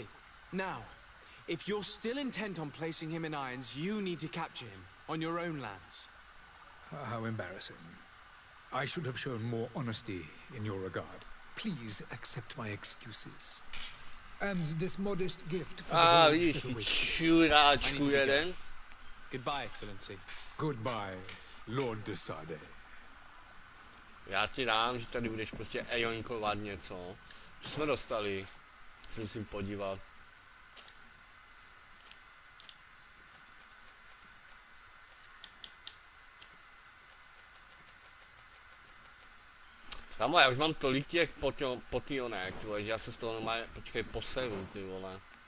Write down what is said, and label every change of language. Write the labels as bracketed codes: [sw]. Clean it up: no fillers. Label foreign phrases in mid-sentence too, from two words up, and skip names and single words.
[en] Now, if you're still intent on placing him in irons, you need to capture him, on your own lands. How embarrassing. I should have shown more honesty in your regard. Please accept my excuses. And this modest gift for the [cs] vidíš, čuráčku jeden. [en] Goodbye, Excellency. Goodbye, Lord de Sade. [cs] Já ti dám, že tady budeš prostě ejonkovat něco. Co jsme dostali? Se musím podívat. Kámo, já už mám tolik těch potionek, že já se z toho normálně, počkej, poseru, ty vole.